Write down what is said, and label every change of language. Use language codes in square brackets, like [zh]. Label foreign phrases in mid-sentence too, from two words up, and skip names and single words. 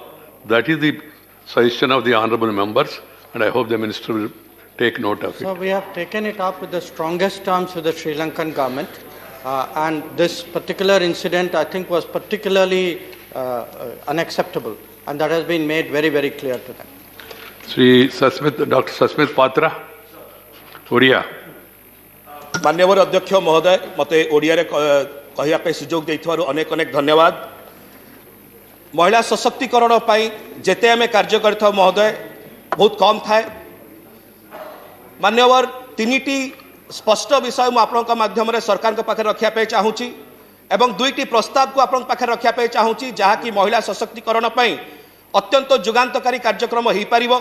[en] That is the suggestion of the honorable members, and I hope the minister will take note of it. So we have taken it up with the strongest terms with the Sri Lankan government, and this particular incident, I think, was particularly unacceptable, and that has been made very, very clear to them. Dr. Sasmit Patra, Oriya. [or] ମାନ୍ୟବର ଅଧ୍ୟକ୍ଷ ମହୋଦୟ ମତେ ଓଡ଼ିଆ ରେ କହିବା ପାଇଁ ସୁଯୋଗ ଦେଇଥିବାରୁ ଅନେକ ଅନେକ ଧନ୍ୟବାଦ। ମହିଳା ସଶକ୍ତିକରଣ ପାଇଁ ଯେତେ ଆମେ କାର୍ଯ୍ୟ କରୁଥିବା ମହୋଦୟ ବହୁତ କମ ଥାଏ। ମାନ୍ୟବର ତିନିଟି ସ୍ପଷ୍ଟ ବିଷୟ ମୁଁ ଆପଣଙ୍କ ମାଧ୍ୟମ ରେ ସରକାର ଙ୍କ ପାଖେ ରଖିବା ପାଇଁ ଚାହୁଁଛି ଏବଂ ଦୁଇଟି ପ୍ରସ୍ତାବ କୁ ଆପଣ ପାଖେ ରଖିବା ପାଇଁ ଚାହୁଁଛି ଯାହା କି ମହିଳା ସଶକ୍ତିକରଣ ପାଇଁ ଅତ୍ୟନ୍ତ ଯୁଗାନ୍ତକାରୀ କାର୍ଯ୍ୟକ୍ରମ ହୋଇ ପାରିବ।